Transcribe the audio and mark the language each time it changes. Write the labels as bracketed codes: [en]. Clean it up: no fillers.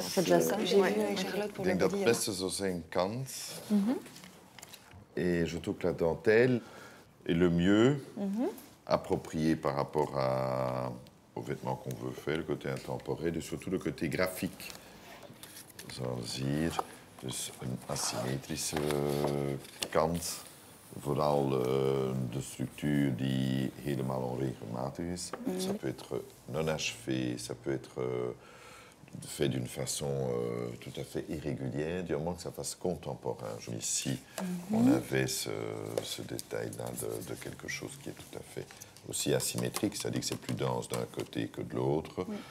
[fr] C'est déjà ça. J'ai vu avec Charlotte pour [nl] Ik [fr] le [nl] denk dat [fr] body. [nl] het beste zou zijn kant. [fr] Et je trouve que la dentelle est le mieux approprié par rapport aux vêtements qu'on veut faire, le côté intemporel et surtout le côté graphique. [nl] Zoals hier, dus een asymmetrische kant. Vooral de structuur die helemaal onregelmatig is. [fr] Ça peut être non achevé, ça peut être fait d'une façon tout à fait irrégulière, du moment que ça fasse contemporain. Ici, on avait ce détail-là de quelque chose qui est tout à fait aussi asymétrique, c'est-à-dire que c'est plus dense d'un côté que de l'autre.